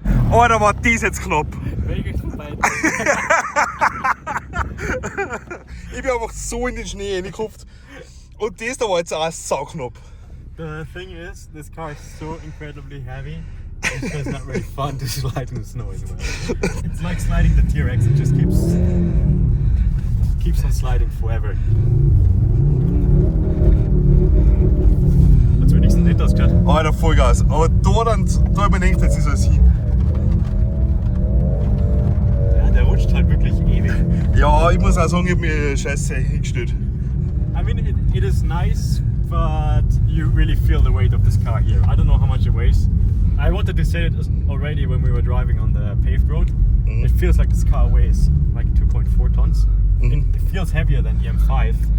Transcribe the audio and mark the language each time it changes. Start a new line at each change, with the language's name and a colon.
German: Alter, war das jetzt knapp. Ich bin einfach so in den Schnee reingekupft. Und das da war jetzt auch sauknapp.
English: The thing is, this car is so incredibly heavy. It's not really fun to slide in the snow as well. It's like sliding the T-Rex. It just keeps on sliding forever.
German: Hat's wenigstens nicht ausgehört. Alter, Vollgas. Aber da hab ich mir gedacht, jetzt ist alles hin. Ja, der rutscht halt wirklich ewig. Ja, ich muss auch sagen, ich hab mir scheiße hingestellt.
English: I mean, it is nice but you really feel the weight of this car here. I don't know how much it weighs. I wanted to say it already when we were driving on the paved road. It feels like this car weighs like 2.4 tons. It feels heavier than the M5.